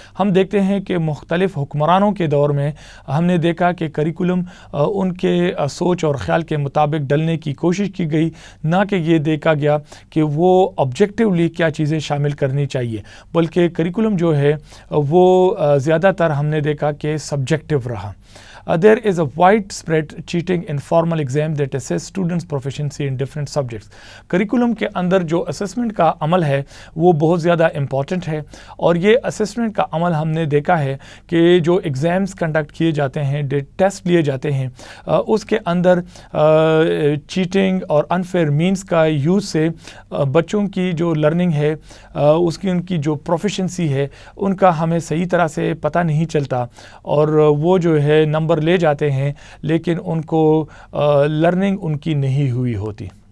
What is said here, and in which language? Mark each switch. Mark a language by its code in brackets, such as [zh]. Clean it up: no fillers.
[ur] ہم دیکھتے ہیں کہ مختلف حکمرانوں کے دور میں ہم نے دیکھا کہ کریکولم ان کے سوچ اور خیال کے مطابق ڈلنے کی کوشش کی گئی, نہ کہ یہ دیکھا گیا کہ وہ آبجیکٹیولی کیا چیزیں شامل کرنی چاہیے, بلکہ کریکولم جو ہے وہ زیادہ تر ہم نے دیکھا کہ سبجیکٹو رہا. [en] There is a widespread cheating in formal exam that assess students' proficiency in different subjects. [ur] Curriculum کے اندر جو اسسمنٹ کا عمل ہے وہ بہت زیادہ امپورٹنٹ ہے, اور یہ اسسمنٹ کا عمل ہم نے دیکھا ہے کہ جو ایگزامس کنڈکٹ کیے جاتے ہیں, ٹیسٹ لیے جاتے ہیں, اس کے اندر چیٹنگ اور انفیئر مینس کا یوز سے بچوں کی جو لرننگ ہے اس کی ان کی جو پروفیشنسی ہے ان کا ہمیں صحیح طرح سے پتہ نہیں چلتا, اور وہ جو ہے نمبر لے جاتے ہیں لیکن ان کو لرننگ ان کی نہیں ہوئی ہوتی.